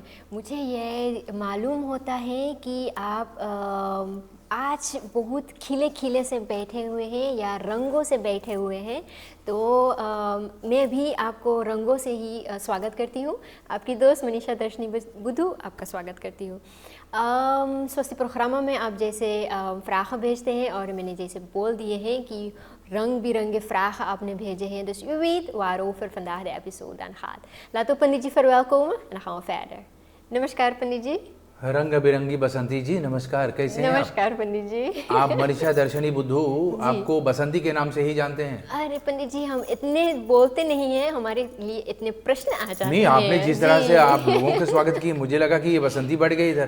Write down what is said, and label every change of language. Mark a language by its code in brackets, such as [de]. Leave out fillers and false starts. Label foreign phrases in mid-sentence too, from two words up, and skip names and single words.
[hi] मुझे ये मालूम होता है कि आप आज बहुत खिले खिले से बैठे हुए हैं या रंगों से बैठे हुए हैं, तो मैं भी आपको रंगों से ही स्वागत करती हूँ। आपकी दोस्त मनीषा दर्शनी बुद्धू आपका स्वागत करती हूँ। स्वस्ति प्रोग्राम में आप जैसे vragen भेजते हैं और मैंने जैसे बोल दिए हैं कि रंग बिरंगे vragen आपने भेजे हैं, [nl] dus u weet waarover vandaag de episode aan gaat. Laten we Pandit ji verwelkomen en dan gaan we verder. [hi] नमस्कार पंडित जी। रंग बिरंगी बसंती जी, नमस्कार। कैसे हैं आप? नमस्कार पंडित जी। आप मनीषा दर्शनी बुद्धू आपको बसंती के नाम से ही जानते हैं? अरे पंडित जी, हम इतने बोलते नहीं हैं, हमारे लिए इतने प्रश्न आ जाते हैं। नहीं, आपने जिस तरह से आप लोगों के स्वागत की, मुझे लगा कि ये बसंती बढ़ गई इधर।